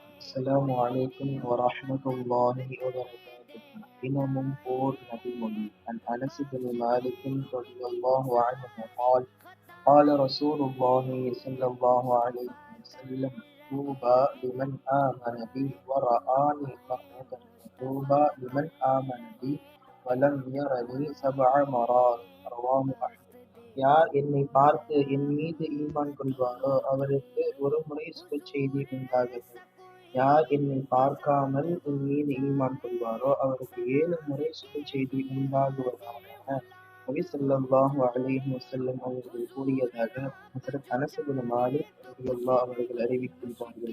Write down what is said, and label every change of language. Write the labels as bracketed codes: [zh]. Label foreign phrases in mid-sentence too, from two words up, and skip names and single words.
[ar] السلام عليكم ورحمة الله وبركاته. [ta] தினமும் ஓர் நபிமொழி. [ar] عن أنس بن مالك رضي الله عنه قال قال رسول الله صلى الله عليه وسلم طوبى لمن آمن بي ورآني مرة طوبى لمن آمن بي ولم يرني 7 مرات رواه أحمد. [ta] யார் என்னை பார்த்து என் மீது ஈமான் கொள்வாரோ அவருக்கு ஒரு முறை சுப செய்தி உண்டாகட்டும். யார் என்னை பார்க்காமல் என் மீது ஈமான் கொள்வாரோ அவருக்கு 7 முறை சுப செய்தி உண்டாகுவதாக நபி [ar] صلى الله عليه وسلم [ta] அவர்கள் கூறியதாக ஹஜ்ரத் அனஸ் இப்னு மாலிக் ரலியல்லாஹு அவர்கள் அறிவிக்கின்றார்கள்.